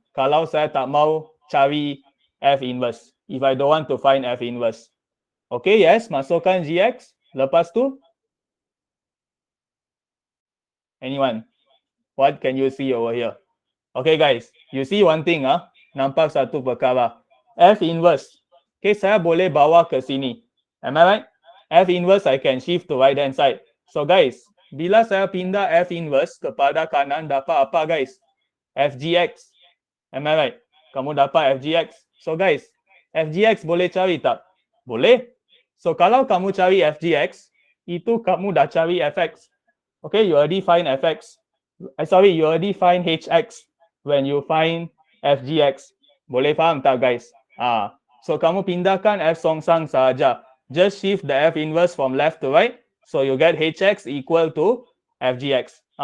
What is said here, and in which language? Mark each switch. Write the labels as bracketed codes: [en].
[ms] Kalau saya tak mau cari F inverse. [en] If I don't want to find F inverse. Okay, yes, [ms] masukkan [en] GX. [ms] Lepas tu? [en] Anyone? What can you see over here? Okay, guys, you see one thing, [ms] nampak satu perkara. [en] F inverse. [ms] Okay, saya boleh bawa ke sini. [en] Am I right? F inverse I can shift to right hand side. So guys, [ms] bila saya pindah F inverse kepada kanan, dapat apa, [en] guys? FGX. Am I right? [ms] Kamu dapat FGX. So guys, FGX boleh cari tak? Boleh. So kalau kamu cari FGX, itu kamu dah cari FX. [en] Okay, you already find FX. You already find HX when you find FGX. [ms] Boleh faham tak, [en] guys? So [ms] kamu pindahkan F songsang sahaja. [en] Just shift the F inverse from left to right. So you get HX equal to FGX.